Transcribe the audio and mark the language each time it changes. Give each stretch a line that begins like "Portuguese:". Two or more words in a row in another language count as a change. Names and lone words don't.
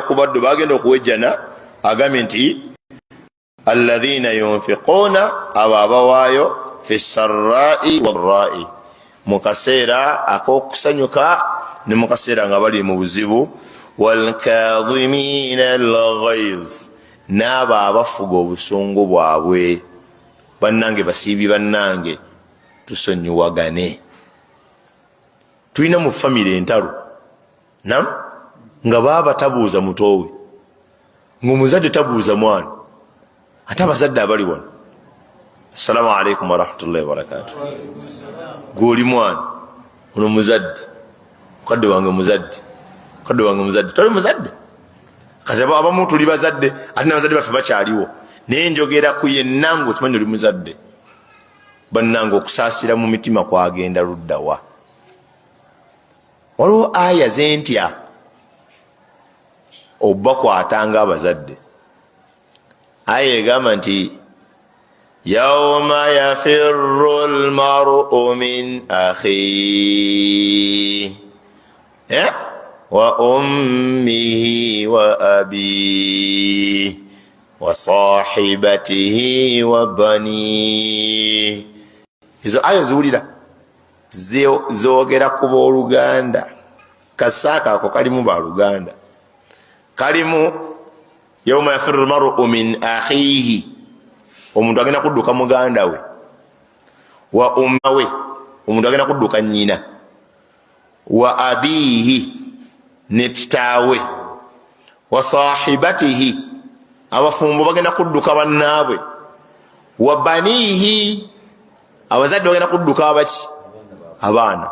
Ganda: ku baddu bagenda okuwejjana agambye nti
Arabic: الذين ينفقون
Ganda: abo abawaayo
Arabic: في السراء والضراء
Ganda: mu kaseera ak'okusanyuka ne mu kaseera nga bali mu buzibu
Arabic: والكاظمين الغيظ
Ganda: n'abo abafuga obusungu bwabwe bannange basiibi bannange tusonyiwagane. Tulina mu famire entalo nam nga baba tabuuza mutowe ng'omuzadde tabuuza mwana ate abazadde abali wano
Arabic: السلام عليكم ورحمة الله وبركاته.
Ganda: Goli mwana ono muzadde kadde wange muzadde toli muzadde kati abamu tuli bazadde ate n'abazadde baffe bakyaliwo naye njogera ku yennange okimanyi oli muzadde bannange okusaasira mu mitima kwagenda luddawa. Waliwo aya zentya obakwatanga abazadde. Aya egamba nti
Arabic: يوم يفر المرء من أخيه وأمه وأبيه وصاحبته وبنيه.
Ganda: Izo aya ziwulira zoogera ku booluganda. Kasaaka ako kalimu baluganda, kalimu
Arabic: يوم يفر المرء من أخيه,
Ganda: omuntu agenda kudduka muganda we, wa ummawe, omuntu agenda kudduka nnyina,
Arabic: وأبيه,
Ganda: ne kitaawe,
Arabic: وصاحبته,
Ganda: abafumbo bagenda kudduka bannaabwe,
Arabic: وبنيه,
Ganda: abazadde bagenda kudduka abaki, abaana.